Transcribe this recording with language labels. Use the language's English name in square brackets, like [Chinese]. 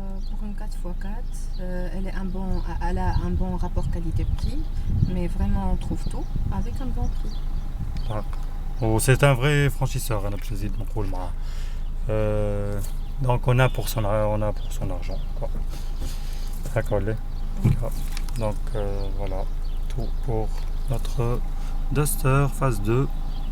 [French] pour une 4x4 elle a un bon rapport qualité-prix mais vraiment on trouve tout avec un bon prix. C'est un vrai franchisseur [Arabic] انا باش نزيد نقول معاه. [French] Donc on a pour son argent quoi. D'accord. Donc voilà tout pour notre Duster phase 2.